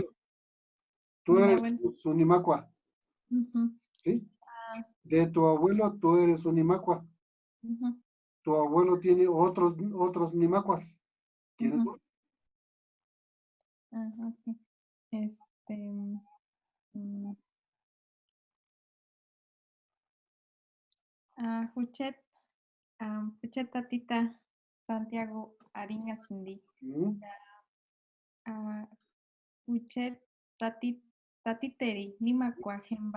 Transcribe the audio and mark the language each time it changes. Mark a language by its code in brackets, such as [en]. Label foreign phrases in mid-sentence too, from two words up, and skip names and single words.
[es] abuelo, tú de mi eres abuelo. su Nimacua, Ujú, ¿sí? ah, De tu abuelo, tú eres un Nimacua. ujú, Tu abuelo tiene otros Nimacuas. ¿Tienes? ujú. Ajá, ok. Este, [tsz] mm, Juchet, Juchet Tatita Santiago Ariña Sundi. ¿Mm? Juchet Tatiteri Lima Cuajemba.